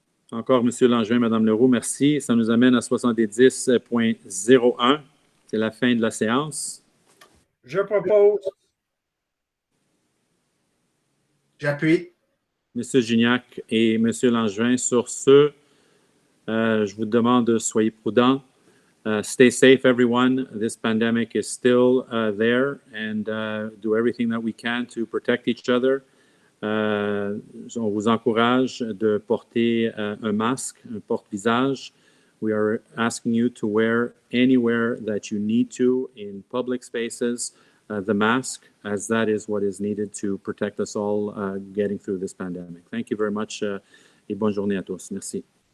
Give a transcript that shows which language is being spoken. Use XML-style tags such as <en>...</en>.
<fr>Encore Monsieur Langevin, Madame Leroux, merci. Ça nous amène à 70.01. C'est la fin de la séance. Je propose. J'appuie. Monsieur Gignac et Monsieur Langevin, sur ce, je vous demande, soyez prudents.</fr> <en>Stay safe, everyone. This pandemic is still there, and do everything that we can to protect each other.</en> <fr>On vous encourage de porter un masque, un porte-visage.</fr> <en>We are asking you to wear anywhere that you need to in public spaces the mask, as that is what is needed to protect us all getting through this pandemic. Thank you very much</en> <fr>et bonne journée à tous. Merci.</fr>